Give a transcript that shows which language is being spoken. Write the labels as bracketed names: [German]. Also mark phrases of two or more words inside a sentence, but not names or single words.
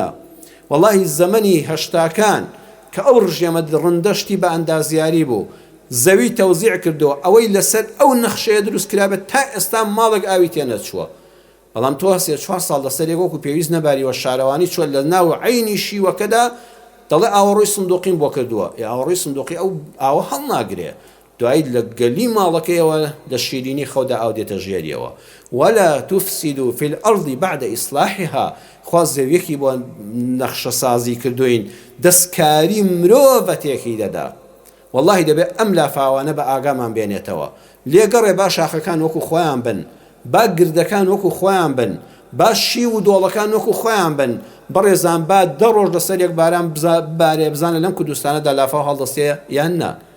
[Central Kurdish] وەڵاهی زەمەنی هەشتاکان کە ئەو ڕژێمە ڕندەشتی بە ئەندازیاری بوو، زەوی تەوزیع کردەوە، ئەوەی لەسەر ئەو نەخشەیە دروست کرابێت تا ئێستا ماڵێک ئاوی تێنەچووە. بەڵام تۆ هەسێ 4 ساڵ لەسەر یەکۆکو پێویست نەباریوە شارەوانی چۆن لە ناو عینی شیوەکەدا دەڵێ ئاوەڕۆی سندوقیم بۆ کردووە، ئاوەڕۆی سندوقی ئەو ئاوە هەڵ ناگرێ، دوایی لە گەلی ماڵەکەیەوە لە شیرینی خەودا ئاو دێتە ژێریەوە. [Arabic] ولا تفسدوا في الأرض بعد إصلاحها. [Central Kurdish] خوا زەویەکی بۆ نەخشە سازی کردوین، دەستکاری مرۆڤەتێکی دەدا. والله دەبێت ئەم لافاوانە بە ئاگامان بێنێتەوە، لێگەڕێ با شاخەکان وەکو خۆیان بن، با گردەکان وەکو خۆیان بن، با شی و دۆڵەکان وەکو خۆیان بن، بەڕێزان با 10 ڕۆژ لەسەر یەک باران بارێ بزانە لەم کوردستانەدا لافاو هەڵدەستێ یان نا.